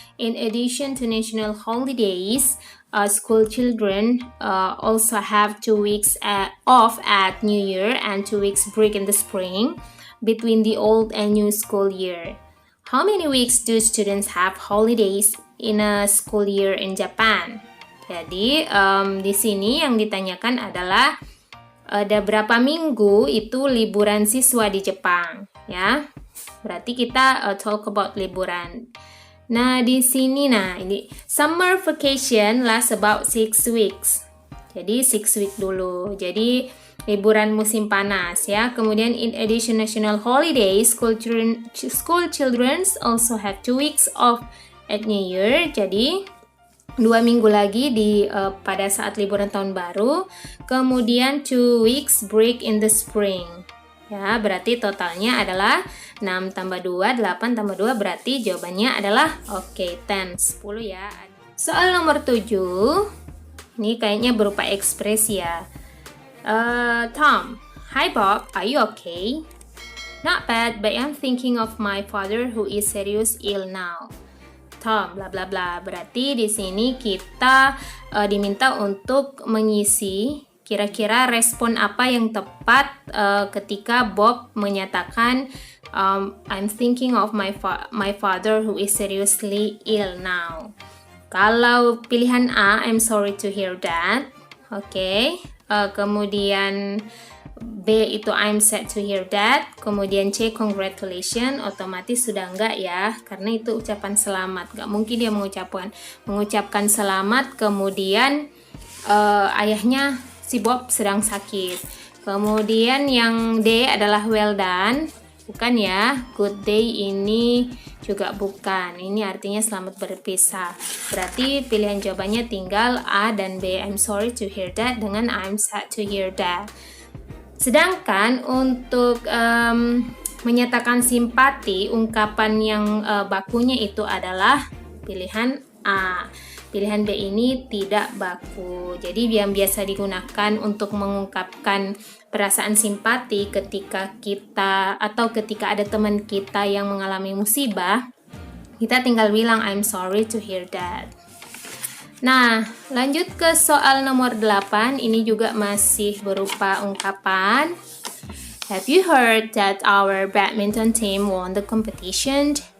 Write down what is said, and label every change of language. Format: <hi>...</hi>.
<en>In addition to national holidays, school children also have 2 weeks off at New Year and 2 weeks break in the spring between the old and new school year. How many weeks do students have holidays in a school year in Japan?</en> <id>Jadi di sini yang ditanyakan adalah ada berapa minggu itu liburan siswa di Jepang, ya. Berarti kita</id> <en>talk about</en> <id>liburan. Nah, di sini ini</id> <en>summer vacation last about 6 weeks.</en> <id>Jadi 6 week dulu. Jadi liburan musim panas, ya. Kemudian</id> <en>in addition national holidays, school children also have 2 weeks off at New Year.</en> <id>Jadi 2 minggu lagi pada saat liburan tahun baru. Kemudian</id> <en>2 weeks break in the spring.</en> <id>Ya, berarti totalnya adalah 6 tambah 2, 8 tambah 2, berarti jawabannya adalah 10, 10 ya. Soal nomor 7, ini kayaknya berupa ekspresi ya.</id> <en>Tom, hi Bob, are you okay? Not bad, but I'm thinking of my father who is serious ill now.</en> <id>Tom, bla bla bla. Berarti di sini kita diminta untuk mengisi kira-kira respon apa yang tepat ketika Bob menyatakan</id> <en>I'm thinking of my father who is seriously ill now.</en> <id>Kalau pilihan A,</id> <en>I'm sorry to hear that. Oke.</en> <id>Kemudian B itu</id> <en>I'm sad to hear that.</en> <id>Kemudian C, congratulations. Otomatis sudah enggak ya, karena itu ucapan selamat. Enggak mungkin dia mengucapkan selamat kemudian ayahnya si Bob sedang sakit. Kemudian yang D adalah</id> <en>well done.</en> <id>Bukan ya,</id> <en>good day</en> <id>ini juga bukan. Ini artinya selamat berpisah. Berarti pilihan jawabannya tinggal A dan B.</id> <en>I'm sorry to hear that</en> <id>dengan</id> <en>I'm sad to hear that.</en> <id>Sedangkan untuk menyatakan simpati, ungkapan yang bakunya itu adalah pilihan A. Pilihan B ini tidak baku. Jadi yang biasa digunakan untuk mengungkapkan perasaan simpati ketika kita atau ketika ada teman kita yang mengalami musibah, kita tinggal bilang</id> <en>I'm sorry to hear that.</en> <id>Nah, lanjut ke soal nomor 8. Ini juga masih berupa ungkapan.</id> <en>Have you heard that our badminton team won the competition?</en>